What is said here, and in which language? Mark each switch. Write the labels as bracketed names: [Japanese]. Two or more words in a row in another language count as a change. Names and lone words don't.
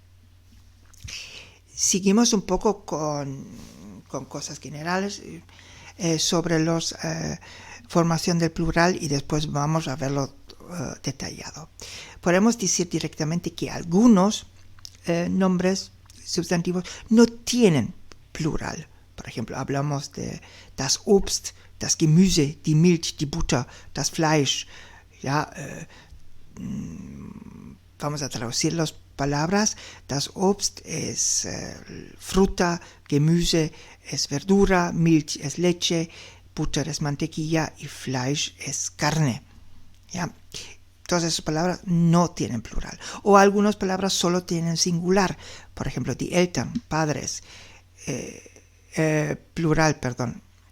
[Spanish] Seguimos un poco con cosas generales sobre los formación del plural, y después vamos a verlo detallado. Podemos decir directamente que algunos nombres sustantivos no tienen plural. Por ejemplo, hablamos de [German] das Obst, das Gemüse, die Milch, die Butter, das Fleisch. [Spanish] Ya, vamos a traducir las palabras. [German] Das Obst [Spanish] es fruta, Gemüse es verdura, Milch es leche, Butter es mantequilla y Fleisch es carne. ¿Ya? Todas esas palabras no tienen plural. O algunas palabras solo tienen singular. Por ejemplo, [German] die Eltern, [Spanish] padres. Plural, perdón.